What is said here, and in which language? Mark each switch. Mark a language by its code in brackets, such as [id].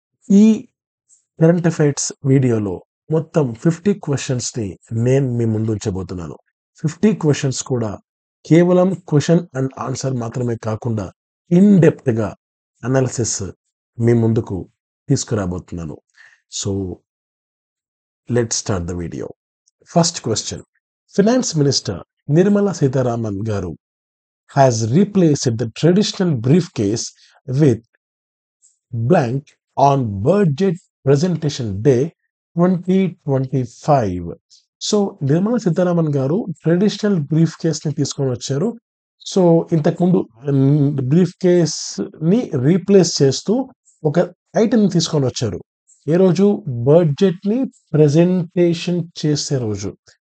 [te] ఈ current affairs వీడియోలో మొత్తం 50 క్వశ్చన్స్ ని నేను మీ ముందు ఉంచబోతున్నాను. 50 క్వశ్చన్స్ కూడా కేవలం క్వశ్చన్ అండ్ ఆన్సర్ మాత్రమే కాకుండా ఇన్ డెప్త్ గా అనాలిసిస్ మీ ముందుకు తీసుకురాబోతున్నాను. [en] So let's start the video. First question. Finance minister Nirmala Sitharaman గారు has replaced the traditional briefcase with blank on budget presentation day 2025. [te] So Nirmala Sitharaman గారు ట్రెడిషనల్ బ్రీఫ్ కేస్ ని తీసుకొని వచ్చారు. సో ఇంతకుముందు బ్రీఫ్ కేస్ ని రీప్లేస్ చేస్తూ ఒక ఐటమ్ తీసుకొని వచ్చారు. ఏ రోజు? బడ్జెట్ ని ప్రెజెంటేషన్ చేసే రోజు.